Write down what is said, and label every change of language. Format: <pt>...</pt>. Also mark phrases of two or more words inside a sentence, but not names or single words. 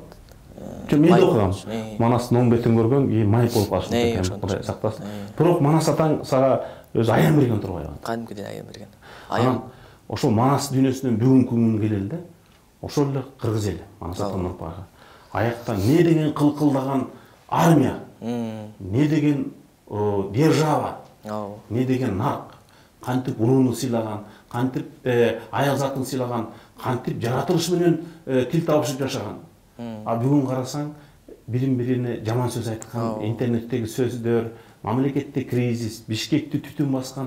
<ky>Мен да окугам. Манастын оң бетин көргөн майып болуп калышты экен. Кудай сактасын. Бирок Манас атаң сага өзү аян берген турбайбы? Кадимкиден аян берген. Аян ошол Манас дүйнөсүнөн бүгүнкү күнгө келели да. Ошол эле кыргыз эли, Манас атанын урпагы. Аякта не деген кылкылдаган армия, не деген держава, не деген нарк, кантип урууну сыйлаган, кантип аял затын сыйлаган, кантип жаратылыш менен тил табышып жашаган. Бүгүн карасаң, бирин-бирине жаман сөз айткан, интернеттеги сөздөр, мамлекетте кризис, Бишкекти түтүн баскан.</ky>